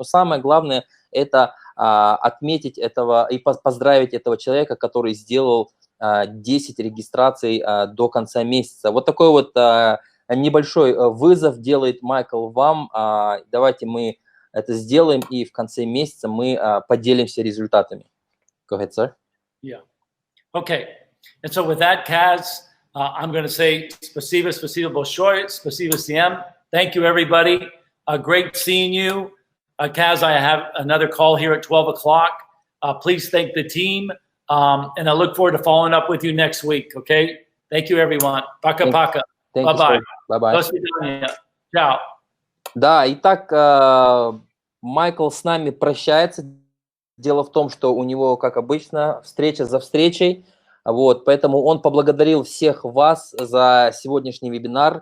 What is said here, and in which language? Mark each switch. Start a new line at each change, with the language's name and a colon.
Russian: Но самое главное – это отметить этого и поздравить этого человека, который сделал 10 регистраций до конца месяца. Вот такой вот небольшой вызов делает Майкл вам. Давайте мы это сделаем, и в конце месяца мы поделимся результатами.
English: Go ahead, sir. Yeah. Okay. And so with that, Kaz, I'm going to say
Russian: спасибо большое, спасибо всем.
English: Thank you, everybody. Great seeing you. Kaz, I have another call here at 12 o'clock. Please thank the team. And I look forward to following up with you next week, okay? Thank you, everyone.
Russian: Пока-пока.
English: Bye-bye. Bye-bye.
Russian: До свидания. Ciao. Да, итак, Майкл с нами прощается. Дело в том, что у него, как обычно, встреча за встречей. Вот, поэтому он поблагодарил всех вас за сегодняшний вебинар.